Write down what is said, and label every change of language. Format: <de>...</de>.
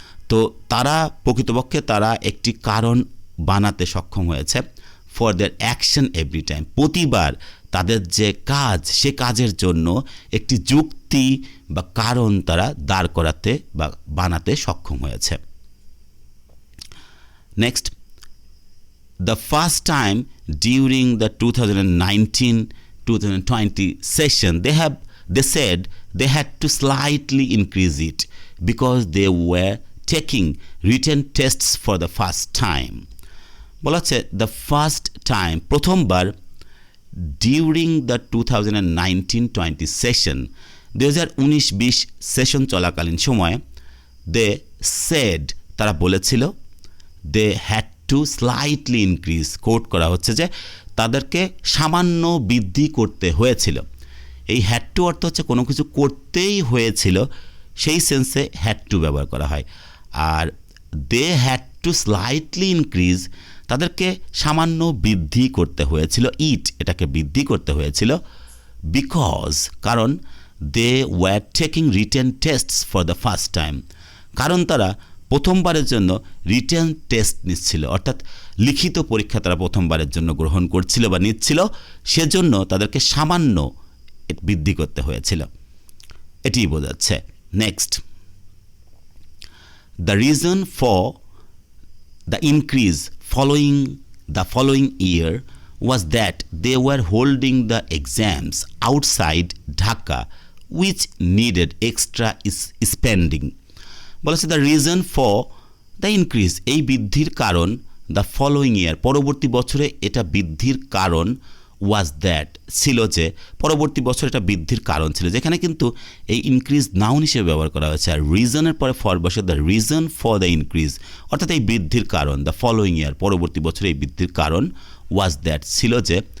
<bn>তো তারা প্রকৃতপক্ষে তারা একটি কারণ বানাতে সক্ষম হয়েছে,</bn> <en>for their action every time,</en> <bn>প্রতিবার তাদের যে কাজ, সে কাজের জন্য একটি যুক্তি বা কারণ তারা দাঁড় করাতে বা বানাতে সক্ষম হয়েছে।</bn> <en>Next, the first time during the 2019-2020 session they said they had to slightly increase it because they were taking written tests for the first time.</en> <bn>বলা হচ্ছে</bn> <en>the first time,</en> <bn>প্রথমবার,</bn> <en>during the 2019-20 session,</en> <bn>2019-20 সেশন চলাকালীন সময়ে,</bn> <en>they said,</en> <bn>তারা বলেছিল,</bn> <en>they had to slightly increase,</en> <bn>coat করা হচ্ছে যে তাদেরকে সামান্য বৃদ্ধি করতে হয়েছিল। এই হ্যাড টু অর্থ হচ্ছে কোনো কিছু করতেই হয়েছিল, সেই সেন্সে হ্যাড টু ব্যবহার করা হয়। আর</bn> <en>they had to slightly increase,</en> <bn>তাদেরকে সামান্য বৃদ্ধি করতে হয়েছিল, এটাকে বৃদ্ধি করতে হয়েছিল, বিকজ, কারণ,</bn> <en>they were taking written tests for the first time,</en> <bn>কারণ তারা প্রথমবারের জন্য রিটেন টেস্ট নিচ্ছিল, অর্থাৎ লিখিত পরীক্ষা তারা প্রথমবারের জন্য গ্রহণ করছিল বা নিচ্ছিল, সেজন্য তাদেরকে সামান্য বৃদ্ধি করতে হয়েছিল, এটি বোঝাচ্ছে।</bn> <en>Next, the reason for the increase the following year was that they were holding the exams outside Dhaka, which needed extra spending.</en> <bn>বলেছে</bn> <en>the reason for the increase,</en> <bn>এই বৃদ্ধির কারণ,</bn> <en>the following year,</en> <bn>পরবর্তী বছরে এটা বৃদ্ধির কারণ,</bn> <en>was that,</en> <bn>ছিল যে, পরবর্তী বছর এটা বৃদ্ধির কারণ ছিল, যেখানে কিন্তু এই ইনক্রিজ নাউন হিসেবে ব্যবহার করা হয়েছে, আর রিজনের পরে ফর বসে,</bn> <en>the reason for the increase,</en> <bn>অর্থাৎ এই বৃদ্ধির কারণ,</bn> <en>the following year,</en> <bn>পরবর্তী বছরে এই বৃদ্ধির কারণ,</bn> <en>was that,</en> <bn>ছিল যে,</bn>